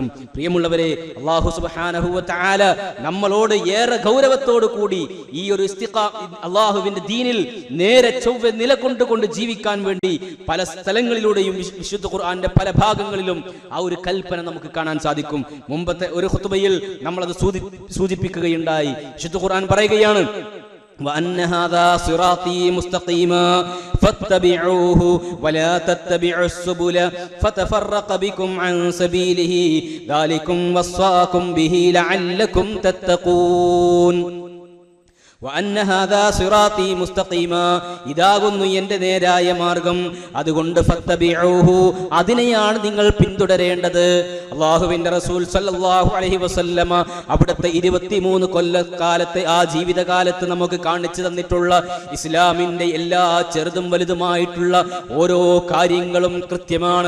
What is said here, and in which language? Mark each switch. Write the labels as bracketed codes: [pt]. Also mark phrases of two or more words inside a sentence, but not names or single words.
[ml] പ്രിയമുള്ളവരെ, [ar] الله سبحانه وتعالى [ml] നമ്മളോട് ഏറെ ഗൗരവത്തോടു കൂടി ഈ ഒരു അള്ളാഹുവിന്റെ ദീനിൽ നേരെ ചൊവ്വെ നിലകൊണ്ടുകൊണ്ട് ജീവിക്കാൻ വേണ്ടി പല സ്ഥലങ്ങളിലൂടെയും വിശുദ്ധ ഖുർആന്റെ പല ഭാഗങ്ങളിലും ആ ഒരു കൽപ്പന നമുക്ക് കാണാൻ സാധിക്കും. മുമ്പത്തെ ഒരു ഖുതുബയിൽ നമ്മളത് സൂചിപ്പിക്കുകയുണ്ടായി. വിശുദ്ധ ഖുർആൻ പറയുകയാണ്, [ar] وأن هذا صراطي مستقيما فاتبعوه ولا تتبعوا السبل فتفرق بكم عن سبيله ذلكم وصاكم به لعلكم تتقون. وأن هذا صراطي مستقيما. [ml] ഇതാകുന്നു എൻ്റെ നേരായ മാർഗം, അതുകൊണ്ട് ഫത്തബിഊഹു, അതിനെയാണ് നിങ്ങൾ പിന്തുടരേണ്ടത്. അല്ലാഹുവിന്റെ റസൂൽ [ar] صلى الله عليه وسلم [ml] അവിടുത്തെ 23 കൊല്ലക്കാലത്തെ ആ ജീവിതകാലത്ത് നമുക്ക് കാണിച്ചു തന്നിട്ടുള്ള ഇസ്ലാമിന്റെ എല്ലാ ചെറുതും വലുതുമായിട്ടുള്ള ഓരോ കാര്യങ്ങളും കൃത്യമാണ്.